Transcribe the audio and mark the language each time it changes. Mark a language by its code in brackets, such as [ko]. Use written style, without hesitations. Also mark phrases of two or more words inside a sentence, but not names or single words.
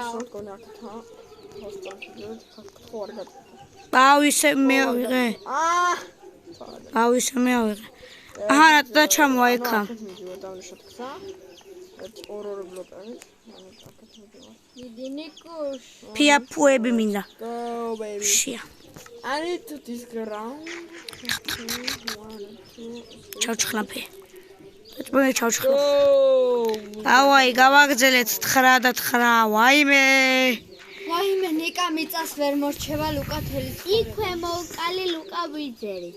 [ka] გონა აქა. ჰოსტელში ხო არ გატ. აუ ისე მეავიღე. აუ ისე მეავიღე. აჰა და ჩამოა ეკა. ორ ბლოკები. დიდი ნიკუშ. ფიაფუები მინდა. [en] Go baby. [ka] შია. [en] I need to this ground. [ka] ჩავჩხლაფე. მე ჩავჩხლაფე. Oh. ავაი გავაგზელეთ 9 და 9. ვაიმე. ვაიმე ნიკა მიწას ვერ მორჩება ლუკა თელის. იქვე მოვკალი ლუკა ვიძერით